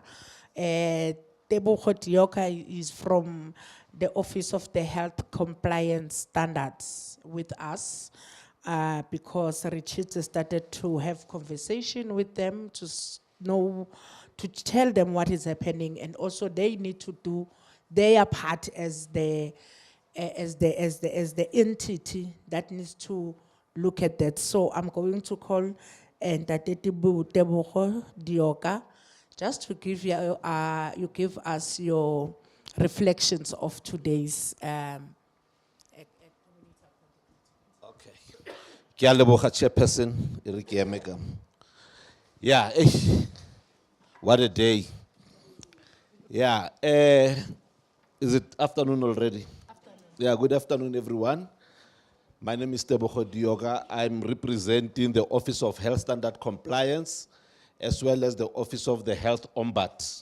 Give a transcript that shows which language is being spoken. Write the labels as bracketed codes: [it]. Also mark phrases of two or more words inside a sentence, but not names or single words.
[en] Tebogo Dioka is from the Office of the Health Compliance Standards with us, because Ritshidze started to have conversation with them to know, to tell them what is happening, and also they need to do their part as the entity that needs to look at that. So I'm going to call Tebogo Dioka just to give you give us your reflections of today's. Okay. [tn] Ke a leboga chairperson, e re ke eme ka. [en] Yeah, what a day. Yeah, is it afternoon already? Yeah, good afternoon, everyone. My name is Tebogo Dioka. I'm representing the Office of Health Standard Compliance, as well as the Office of the Health Ombud.